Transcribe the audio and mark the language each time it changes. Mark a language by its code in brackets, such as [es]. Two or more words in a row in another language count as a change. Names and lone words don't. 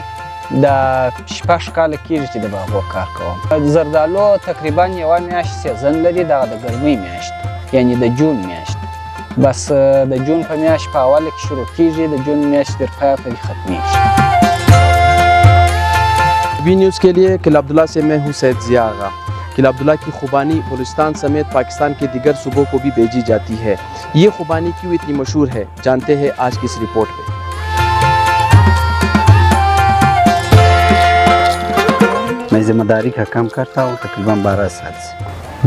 [ps] د 6 کاله کېږي چې د باغو کار کوم. زردالو تقریبا یوه میاشت سیزن لري، دغه د ګرمۍ میاشت یعنی د جون میاشت. بس د جون په میاشت په اوله کې شروع کېږي، د جون میاشت تر پایه پورې ختمیږي. [ur] وی نیوز کے لیے قلعہ عبداللہ سے میں ہوں سید ضیاء آغا. قلعہ عبداللہ کی خوبانی بلوچستان سمیت پاکستان کے دیگر صوبوں کو بھی بھیجی جاتی ہے. یہ خوبانی کیوں اتنی مشہور ہے، جانتے ہیں آج کی اس رپورٹ میں. میں ذمہ داری کا کام کرتا ہوں تقریباً 12 سال سے.